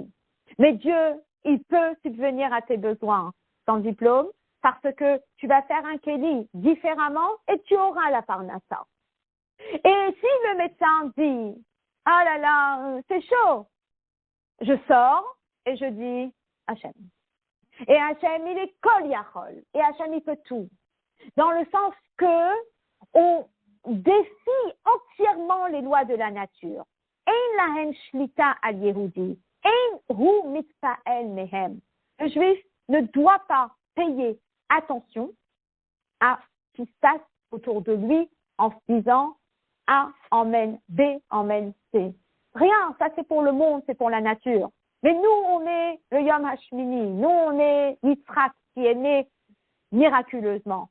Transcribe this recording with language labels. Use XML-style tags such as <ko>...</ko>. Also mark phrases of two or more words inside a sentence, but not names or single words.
<fr>Mais Dieu, il peut subvenir à tes besoins sans diplôme, parce que tu vas faire un kéli différemment et tu auras la parnassa. Et si le médecin dit ah là là, c'est chaud. Je sors et je dis Hachem. Et Hachem, il est</fr> <he>כל יכול.</he> <fr>Et Hachem, il peut tout. Dans le sens que on défie entièrement les lois de la nature.</fr> <he>אין להם שליטה על יהודי. אין הוא מתפעל מהם.</he> <fr>Le juif ne doit pas payer attention à ce qui se passe autour de lui en se disant A emmène B emmène C. Rien, ça c'est pour le monde, c'est pour la nature. Mais nous, on est le Yom HaShmini, nous, on est Yitzhak qui est né miraculeusement.</fr>